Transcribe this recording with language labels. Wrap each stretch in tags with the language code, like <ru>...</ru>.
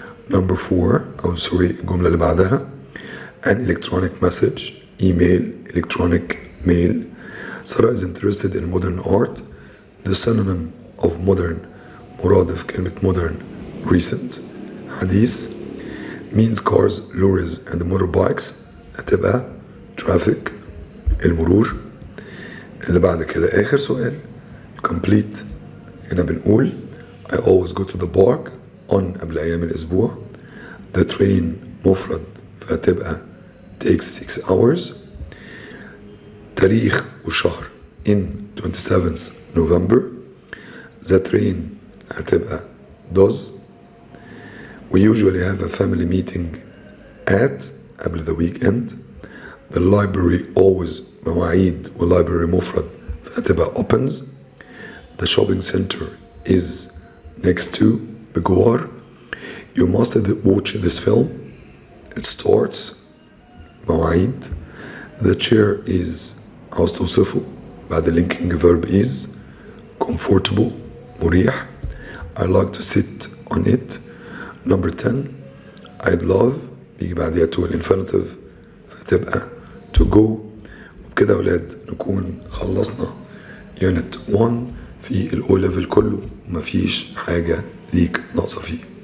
<en>Number 4</en> <ar>الجملة اللي بعدها,</ar> <en>an electronic message email electronic mail. Sarah is interested in modern art. The synonym of modern</en> <ar>مرادف كلمة</ar> <en>modern recent. حديث means cars lorries and motorbikes هتبقى traffic المرور.</en> <ar>اللي بعد كده آخر سؤال complete. هنا بنقول</ar> <en>I always go to the park on</en> <ar>قبل أيام الأسبوع.</ar> <en>The train</en> <ar>مفرد فهتبقى</ar> <en>takes 6 hours.</en> <ar>تاريخ وشهر</ar> <en>in 27th November. The train هتبقى does. We usually have a family meeting at قبل the weekend. The library always مواعيد والlibrary</en> <ar>مفرد فهتبقى</ar> <en>opens. The shopping center is next to بجوار. You must watch this film. It starts مواعيد. The chair is</en> <ar>عاوز توصفه بعد</ar> <en>linking verb is comfortable مريح. I like to sit on it. Number 10 I'd love</en> <ar>بيجي بعدها</ar> <en>to</en> <ar>الانفينيتيف فتبقى</ar> <en>to go.</en> <ar>وبكده أولاد نكون خلصنا unit 1 في الأو ليفل كله ومفيش حاجة ليك ناقصة فيه.</ar>